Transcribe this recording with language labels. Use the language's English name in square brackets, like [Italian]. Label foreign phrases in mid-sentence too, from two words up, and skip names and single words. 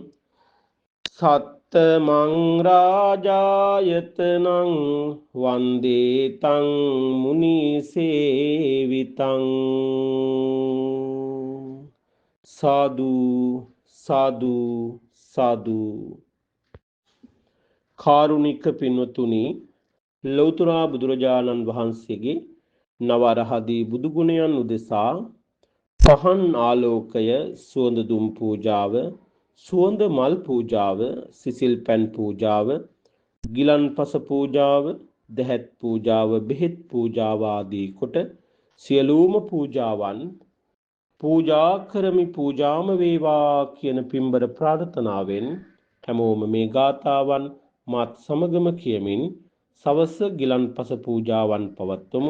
[Pali] සත්තමං රාජායතනං වන්දේ තං මුනි සේවිතං [Sinhala] සාදු සාදු සාදු කාරුණික පින්වතුනි ලෞතර බුදුරජාණන් වහන්සේගේ නව අරහදී බුදු ගුණයන් උදෙසා පහන් ආලෝකය සුවඳ දුම් පූජාව සුවඳ මල් පූජාව සිසිල් පැන් පූජාව ගිලන්පස පූජාව දහත් පූජාව බෙහෙත් පූජාව ආදී කොට සියලුම පූජාවන් පූජා කරමි පූජාම වේවා කියන පින්බර ප්‍රාර්ථනාවෙන් හැමෝම මේ ගාථාවන් මාත් සමගම කියමින් සවස ගිලන්පස පූජාවන් පවත්වමු.